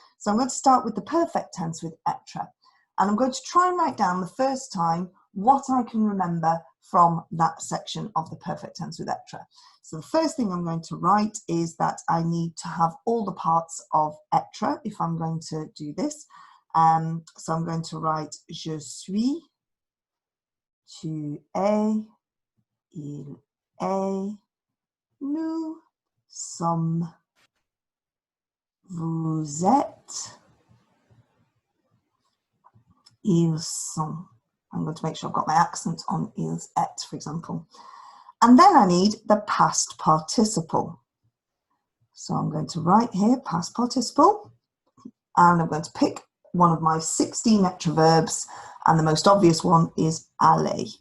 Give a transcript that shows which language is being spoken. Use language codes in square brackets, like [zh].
[en] So I'm going to start with the perfect tense with être, and I'm going to try and write down the first time what I can remember from that section of the perfect tense with être. So the first thing I'm going to write is that I need to have all the parts of être if I'm going to do this. So I'm going to write [fr] je suis, tu es, il est, nous sommes, vous êtes, ils sont. [en] I'm going to make sure I've got my accent on ils et, for example. And then I need the past participle. So I'm going to write here past participle, and I'm going to pick one of my 16 être verbs, and the most obvious one is aller.